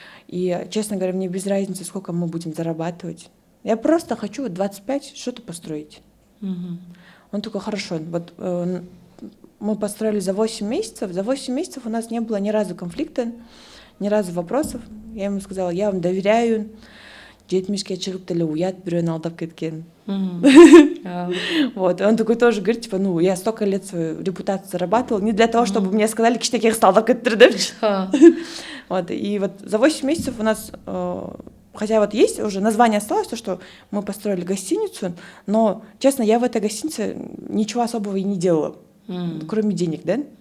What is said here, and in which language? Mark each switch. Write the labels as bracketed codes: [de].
[ru] И, честно говоря, мне без разницы, сколько мы будем зарабатывать. Я просто хочу 25 что-то построить. Он такой, хорошо. Вот мы построили за 8 месяцев. За 8 месяцев у нас не было ни разу конфликта, ни разу вопросов. Я ему сказала, я вам доверяю. [ky] 70-ке чыгып деле уят бирөөнү алдап кеткен. [ru] Вот, он такой тоже говорит, типа, я столько лет свою репутацию зарабатывал, не для того, чтобы мне сказали, [ky] кичинекей кызды алдап кетиптир депчи. [ru] Вот, и вот за 8 месяцев у нас, хотя вот есть уже название осталось, то, что мы построили гостиницу, но, честно, я в этой гостинице ничего особого и не делала. кроме денег, да?